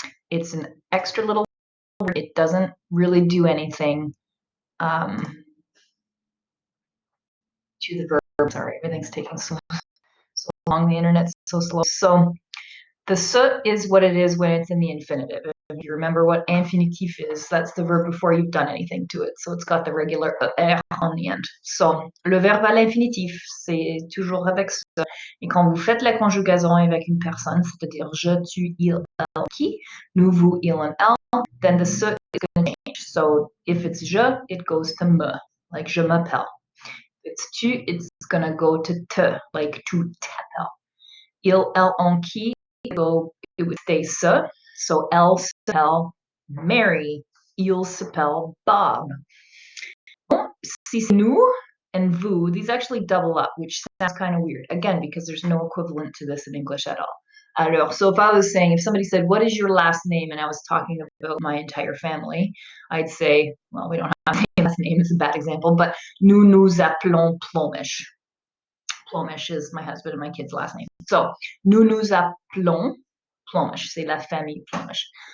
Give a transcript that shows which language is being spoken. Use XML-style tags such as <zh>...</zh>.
<en>It's an extra little word. It doesn't really do anything to the verb. Sorry, everything's taking so long. The internet's so slow. So the se is what it is when it's in the infinitive. If you remember what infinitif is, that's the verb before you've done anything to it. So it's got the regular er on the end.</en> <fr>So le verbe à l'infinitif, c'est toujours avec ce. Et quand vous faites la conjugaison avec une personne, c'est-à-dire je, tu, il, elle, qui, nous, vous, il, and elle,</fr> <en>then the se is going to change. So if it's je, it goes to me, like</en> <fr>je m'appelle.</fr> <en>If it's tu, it's going to go to te, like</en> <fr>tu t'appelles.</fr> <en>Il, elle, on, qui, it would stay se.</en> <fr>So elle s'appelle Mary. Il s'appelle Bob. Si c'est nous</fr> <en>and vous, these actually double up, which sounds kind of weird. Again, because there's no equivalent to this in English at all. Alors, so if I was saying, if somebody said, what is your last name? And I was talking about my entire family, I'd say, well, we don't have a last name, it's a bad example, but</en> <fr>nous nous appelons Plomish.</fr> <en>Plomish is my husband and my kid's last name.</en> <fr>So, nous nous appelons Plomish, c'est la famille Plomish.</fr>